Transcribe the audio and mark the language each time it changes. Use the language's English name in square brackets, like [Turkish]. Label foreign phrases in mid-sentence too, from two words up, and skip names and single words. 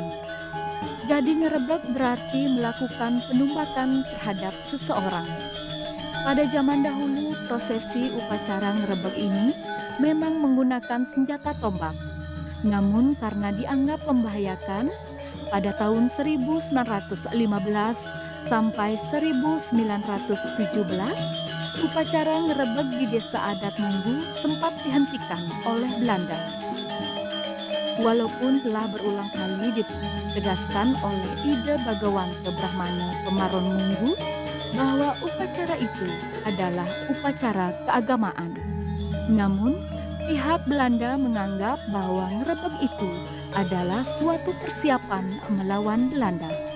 [Indonesian] Jadi ngerebeg berarti melakukan penumbakan terhadap seseorang. Pada zaman dahulu, prosesi upacara ngerebeg ini memang menggunakan senjata tombak. Namun karena dianggap membahayakan, pada tahun 1915 sampai 1917, upacara ngerebeg di desa adat Munggu sempat dihentikan oleh Belanda. Walaupun telah berulang kali ditegaskan oleh Ida Bagawanto Brahmana Pemaron Munggu bahwa upacara itu adalah upacara keagamaan. Namun, pihak Belanda menganggap bahwa ngerebeg itu adalah suatu persiapan melawan Belanda.